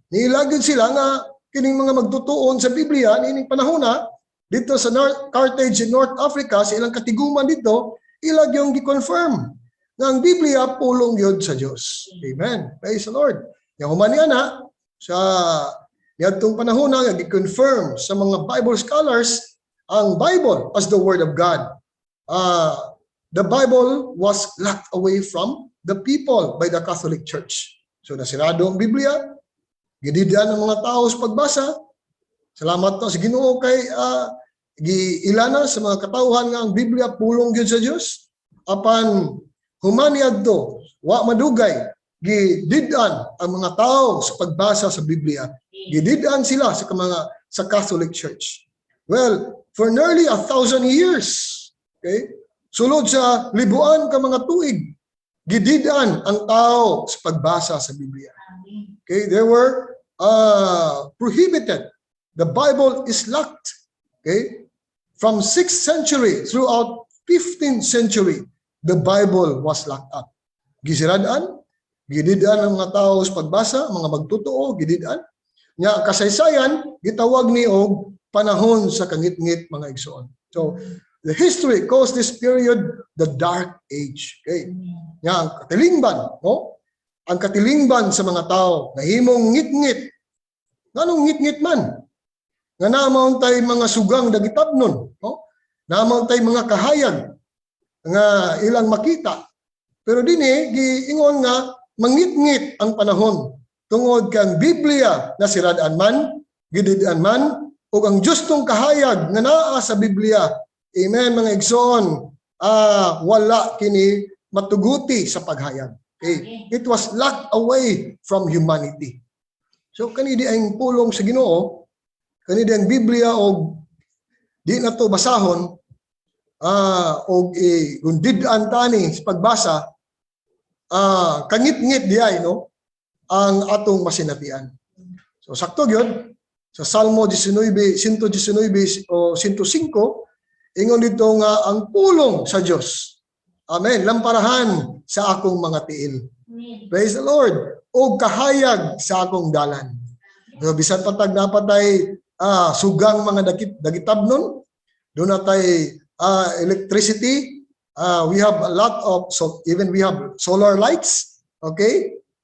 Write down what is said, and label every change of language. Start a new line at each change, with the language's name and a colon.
Cebuano: Nilagyan sila nga kining mga magtutuon sa Biblia nining panahon na dito sa Carthage in North Africa, sa ilang katiguman dito, ilag yung gi-confirm nga ang Biblia pulong yun sa Diyos. Amen. Praise the Lord. Yung humanian na, sa niyadtong panahon na, gi-confirm sa mga Bible scholars ang Bible
English: as the Word of God. The Bible was locked away from the people by the Catholic Church.
Cebuano: So nasirado ang Biblia, gididian ng mga tao sa pagbasa. Salamat to sa Ginoo kay giilana sa mga katauhan nga ang Biblia pulong gyud sa Dios. Apan humani adto wa madugay gididan ang mga tao sa pagbasa sa Biblia. Gididan sila sa Catholic Church.
English: Well, for nearly 1,000 years, okay?
Cebuano: Sulod sa libuan ka mga tuig, gididan ang tao sa pagbasa sa Biblia.
English: Okay, they were prohibited. The Bible is locked. Okay? From 6th century throughout 15th century, the Bible was locked up.
Cebuano: Gisiradaan, gididaan ang mga tao sa pagbasa, mga magtotoo, gididaan. Nya kasaysayan, gitawag ni og panahon sa kangit-ngit mga igsoon.
English: So, the history calls this period the Dark Age. Okay?
Cebuano: Nya ang katilingban, no? Ang katilingban sa mga tao, nahimong ngit-ngit. Nganong ngit-ngit man? Nga naamon tay mga sugang dagitabnon, no? Naamon tay mga kahayag nga ilang makita. Pero dinhi giingon nga mangit-ngit ang panahon tungod kang Biblia na sirad-an man, gidid-an man, ug ang justong kahayag nga naa sa Biblia. Amen mga igsoon, wala kini matuguti sa paghayag.
English: Okay? It was locked away from humanity.
Cebuano: So kani di ang pulong sa Ginoo, kani di ang Biblia og di na to basahon og gundid-an tani sa pagbasa, kangit-ngit di ay no ang atong masinatian. So sakto gyud sa Salmo 19, 119 o 105 ingon dito nga ang pulong sa Dios. Amen. Lamparahan sa akong mga tiil. Praise the Lord. O kahayag sa akong dalan. So, bisan patag napatay sugang mga dagitabnon,
English: doon natay electricity, we have a lot of, even we have solar lights, okay?